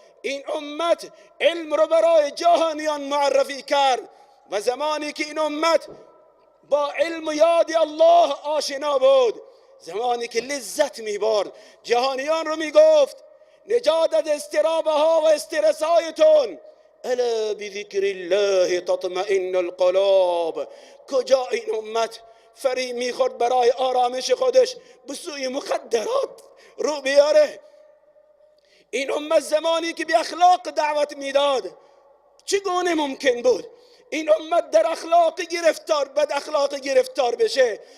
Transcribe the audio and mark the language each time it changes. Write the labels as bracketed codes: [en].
[fa] این امت علم رو برای جهانیان معرفی کرد و زمانی که این امت با علم و یاد الله آشنا بود، زمانی که لذت میبرد، جهانیان رو میگفت نجات از اضطرابه ها و استرس هایتون. [ar] الا بذکر الله تطمئن القلوب. [fa] کجا این امت فریب میخورد برای آرامش خودش به سوی مخدرات رو بیاره. این امت زمانی که به اخلاق دعوت میداد، چگونه ممکن بود این امت در اخلاق گرفتار، بد اخلاق گرفتار بشه.